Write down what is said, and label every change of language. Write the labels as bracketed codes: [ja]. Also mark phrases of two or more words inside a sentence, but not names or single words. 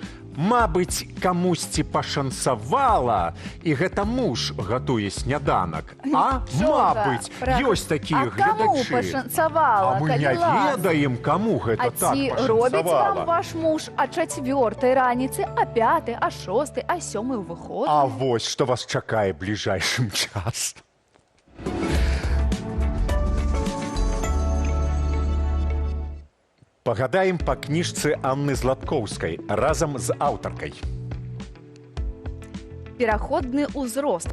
[be] Мабыць, камусьці пашанцавала, і гэта муж гатуе сняданак. А? Мабыць, ёсць такія гледачы. А каму пашанцавала? А мы не ведаем, каму гэта так пашанцавала. А ці робіць вам ваш муж о 4-й раніцы, о 5-й, о 6-й, о 7-й у выходны? А вось, што вас чакае бліжэйшым часам. Пагадаем па кніжцы Анны Златкоўскай разам з аўтаркай. Пераходны ўзрост.